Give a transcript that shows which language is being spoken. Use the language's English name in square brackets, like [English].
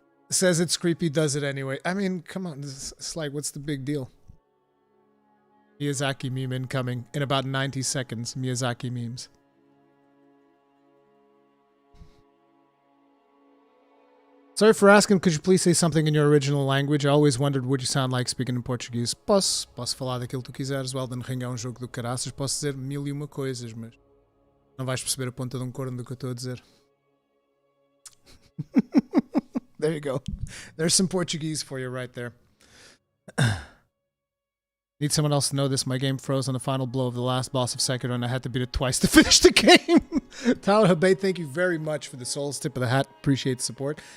[English] Says it's creepy, does it anyway. I mean, come on. It's like, what's the big deal? Miyazaki meme incoming in about 90 seconds. Miyazaki memes. Sorry for asking, could you please say something in your original language? I always wondered what you sound like speaking in Portuguese. [Portuguese] Posso falar daquilo que tu quiseres. O Elden Ring é um jogo do caraças. Posso dizer 1001 coisas, mas não vais perceber a ponta de um corno do que eu estou a dizer. [English] There you go. There's some Portuguese for you right there. Need someone else to know this. My game froze on the final blow of the last boss of Sekiro, and I had to beat it twice to finish the game. Tyler Habay, thank you very much for the Souls tip of the hat. Appreciate the support.